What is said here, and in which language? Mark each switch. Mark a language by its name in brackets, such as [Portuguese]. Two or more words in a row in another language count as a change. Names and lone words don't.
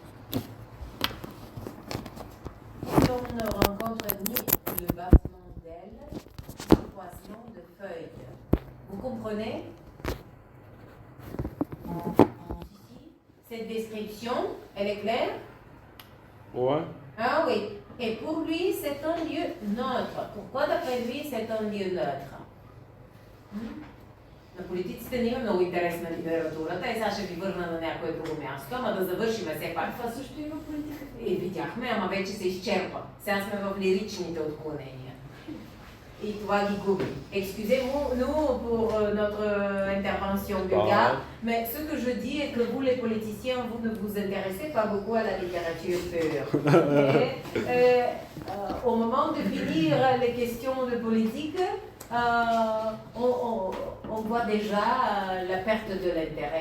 [French] Est-ce qu'on ne rencontre ni le battement d'ailes, ni le croisement de feuilles? Vous comprenez? Cette description, elle est claire? Ouais. Ah oui. Et pour lui, c'est un lieu neutre. Pourquoi d'après lui, c'est un lieu neutre? [Bulgarian] На политиците не има много интерес на литературата и сега ще ви върна на някое друго място, ама да завършим все пак. Това също има политика. И видяхме, ама вече се изчерпа. Сега сме в лиричните отклонения. [French] Et toi qui coupe. Excusez-nous pour notre intervention vulgaire, mais ce que je dis est que vous, les politiciens, vous ne vous intéressez pas beaucoup à la littérature pure. Au moment de finir les questions de politique, on voit déjà la perte de l'intérêt.